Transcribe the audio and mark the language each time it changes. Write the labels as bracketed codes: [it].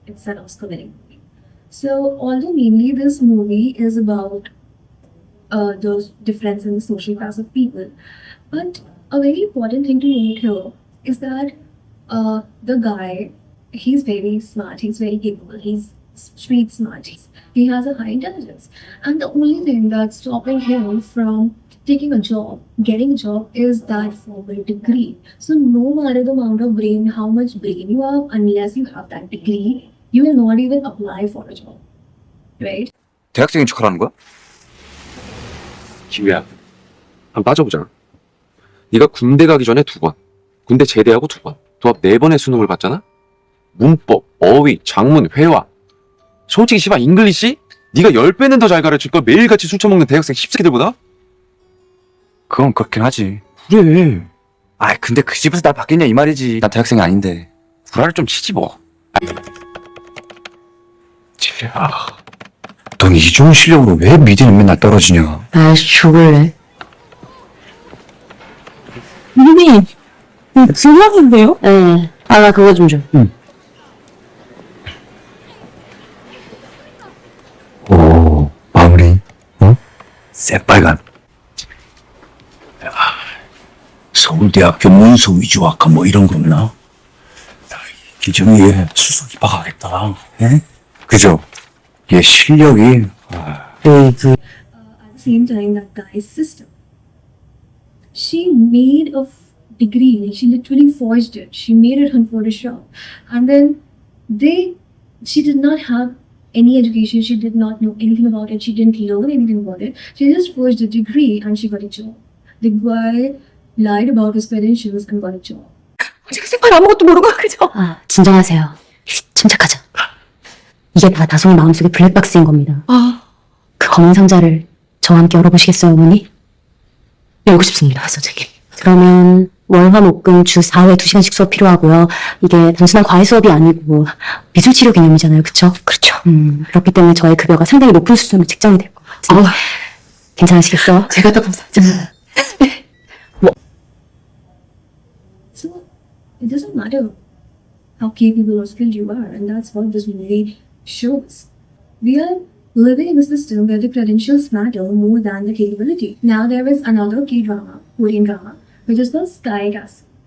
[en] It's an Oscar-winning movie. So, although mainly this movie is about the difference in the social class of people, but a very important thing to note here is that the guy, he's very smart, he's very capable, he's street smart, he has a high intelligence, and the only thing that's stopping him from taking a job, getting a job, is that formal degree. So no matter the amount of brain, how much brain you have, unless you have that degree, you will not even apply for a job, right? [ko] 대학생인 척하라는 거야? 기우야, 한번 빠져보자. 네가 군대 가기 전에 2번, 군대 제대하고 2번, 도합 4번의 수능을 봤잖아? 문법, 어휘, 작문, 회화. 솔직히 씨발 잉글리시? 네가 10배는 더 잘 가르칠 걸 매일같이 술 처먹는 대학생 씹새끼들보다? 그건 그렇긴 하지. 그래. 근데 그 집에서 날 받겠냐 이 말이지. 난 대학생이 아닌데. 구라를 좀 치지 뭐. 야, 넌 이 좋은 실력으로 왜 미대는 맨날 떨어지냐? 아이씨, 죽을래. 선생님, 중요한데요? 네. 아, 나 그거 좀 줘. 오, 마무리, 새빨간. 야, 서울대학교 문서 위주학과 뭐 이런 거 없나? 기정이에 수석 입학하겠다. 예? 그죠? 얘 실력이. [en] At the same time, that guy's sister, she made a degree, like she literally forged it. She made it on Photoshop, and then she did not have any education. She did not know anything about it. She didn't learn anything about it. She just forged a degree and she got a job. The guy lied about his credentials and got a job. [ko] 제가 생판 아무것도 모르고 그죠? 아, 진정하세요. 침착하자. 이게 다 다솜이 마음속의 블랙박스인 겁니다. 그 검은 상자를 저와 함께 열어보시겠어요, 어머니? 열고 싶습니다, 선생님. 그러면 월화목금 주 4회 2시간씩 수업 필요하고요. 이게 단순한 과외 수업이 아니고 미술치료 개념이잖아요, 그쵸? 그렇죠. 그렇기 때문에 저의 급여가 상당히 높은 수준으로 책정이 될 것 같은데 괜찮으시겠어요? 제가 더 감사하죠. [en] So it doesn't matter how capable or skilled you are, and that's what this movie shows. We are living in a system where the credentials matter more than the capability. Now there is another kdrama, Korean drama, which is called Sky Castle.